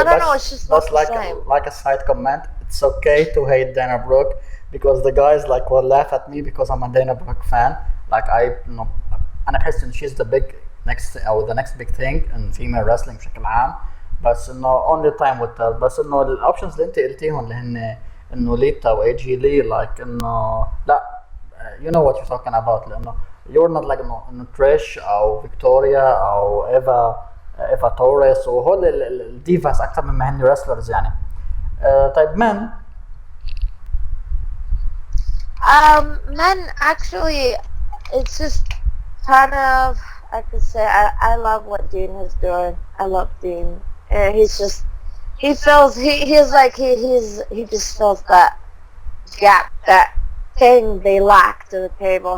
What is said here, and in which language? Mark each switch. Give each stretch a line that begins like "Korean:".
English: I don't know. It's just not the same. Like a side comment. It's okay to hate Dana Brooke because the guys like will laugh at me because I'm a Dana Brooke fan. Like
Arabic: أنا بحس إن
English: she's the next big thing in female wrestling
Arabic: بشكل عام. بس إنه
English: only time will tell.
Arabic: بس إنه الأوبشنز اللي أنت قلتيهم اللي هن إنه ليتا و AJ Lee like إنه لا
English: you know what you're talking about
Arabic: لأنه
English: you're not like
Arabic: إنه تريش أو فيكتوريا أو إيفا توريس وهول الديفاس أكثر مما هن wrestlers يعني. طيب men.
English: Men actually, it's just kind of, I could say I love what Dean is doing. I love Dean. He's just, he feels, he's like, he just feels that gap, that thing they lack to the table.